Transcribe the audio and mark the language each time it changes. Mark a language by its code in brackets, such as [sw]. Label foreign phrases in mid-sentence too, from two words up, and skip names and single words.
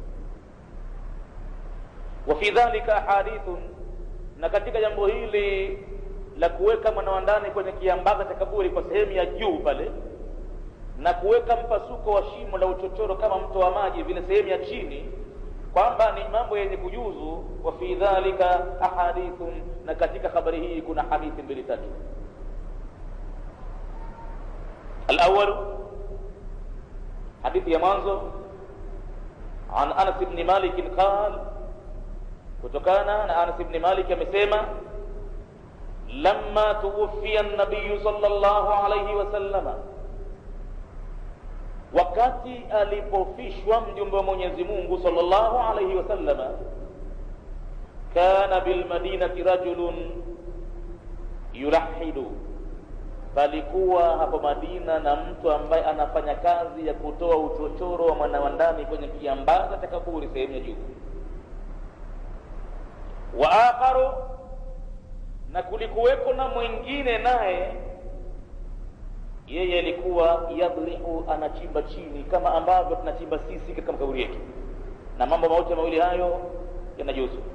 [ar] وفي ذلك حديث, [sw] na katika jambo hili la kuweka mwana wa ndani kwenye kiambaza cha kaburi kwa sehemu ya juu pale, na kuweka mpasuko wa shimo la uchochoro kama mto wa maji vile sehemu ya chini, kwamba ni mambo yenye kujuzu. [ar] وفي ذلك أحاديث, [sw] na katika habari hii kuna hadithi mbili tatu. Al-awwal, hadithi ya mwanzo, [ar] عن أنس بن مالك قال, [sw] kutokana na Anas ibn Malik amesema, [ar] لما توفي النبي صلى الله عليه وسلم, [sw] wakati alipofishwa mjumbe wa Mwenyezi Mungu [ar] صلى الله عليه وسلم, كان بالمدينة رجل يلحد, [sw] palikuwa hapo Madina na mtu ambaye anafanya kazi ya kutoa uchochoro wa mwana wa ndani kwenye kiambaza cha kaburi sehemu ya juu. [ar] وآخر, [sw] na kulikuweko na mwingine naye yeye alikuwa yadrihu, anachimba chini kama ambavyo tunachimba sisi katika makaburi yetu, na mambo mawili hayo yanajuzu.